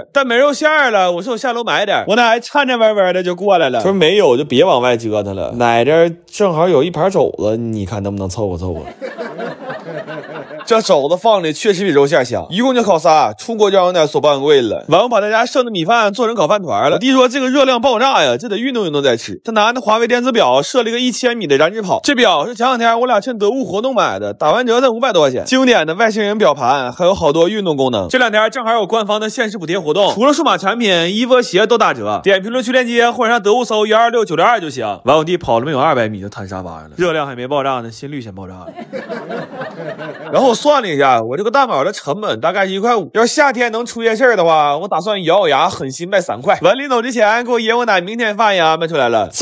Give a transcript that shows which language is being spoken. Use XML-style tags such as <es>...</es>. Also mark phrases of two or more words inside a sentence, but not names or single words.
<zh>但沒肉餡了，我說我下樓買點，我奶顫顫巍巍的就過來了，說沒有就別往外折騰了。奶這正好有一盤肘子，你看能不能湊合湊合？這肘子放的確實比肉餡香，一共就烤仨，出鍋就讓我奶说半貴了。完我把大家剩的米飯做成烤飯團了。我弟說這個熱量爆炸呀，這得運動運動再吃。他拿那華為電子表設了一個1000米的燃脂跑，這表是前兩天我倆趁得物活動買的，打完折才500多塊錢。經典的外星人表盤，還有好多運动功能。這2天正好有官方的限时補貼活動，除了數碼產品，衣服鞋都打折。點評論區鏈接或者上得物搜126962就行。完我弟跑了沒有200米就癱沙發上了，熱量還沒爆炸呢，心率先爆炸了。然後我算了一下，我這個蛋堡的成本大概是1塊5。要是夏天能出夜市的話，我打算咬咬牙狠心賣3塊。完臨走之前，給我爺我奶明天飯也安排出來了。</zh>